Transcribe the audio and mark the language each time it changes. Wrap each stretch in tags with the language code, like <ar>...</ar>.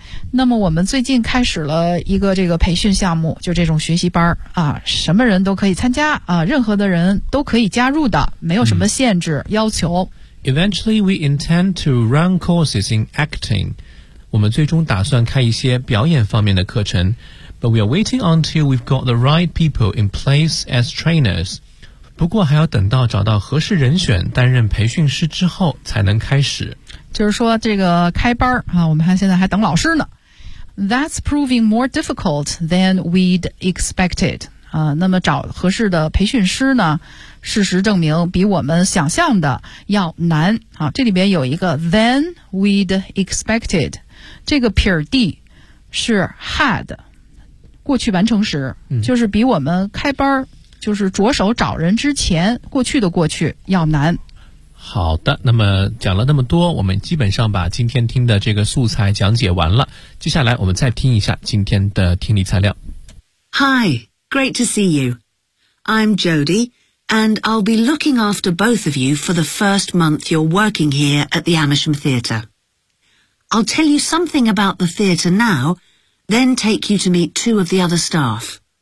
<zh>那么我们最近开始了一个这个培训项目，就这种学习班什么人都可以参加任何的人都可以加入的，没有什么限制要求。</zh> <en>Eventually, we intend to run courses in acting.</en> <zh>我们最终打算开一些表演方面的课程。</zh> <en>But we are waiting until we've got the right people in place as trainers.</en> <zh>不过还要等到找到合适人选担任培训师之后才能开始。就是说这个开班我们看现在还等老师呢。</zh> <en>That's proving more difficult than we'd expected.</en> <zh>那么找合适的培训师呢事实证明比我们想象的要难。这里边有一个</zh> <en>than we'd expected。</en> <zh>这个撇儿 d 是 had, 过去完成时就是比我们开班就是着手找人之前过去的过去要难。好的，那么讲了那么多，我们基本上把今天听的这个素材讲解完了。接下来我们再听一下今天的听力材料。</zh> <en>Hi, great to see you. I'm Jody, and I'll be looking after both of you for the first month you're working here at the Amersham Theatre. I'll tell you something about the theatre now, then take you to meet two of the other staff.</en>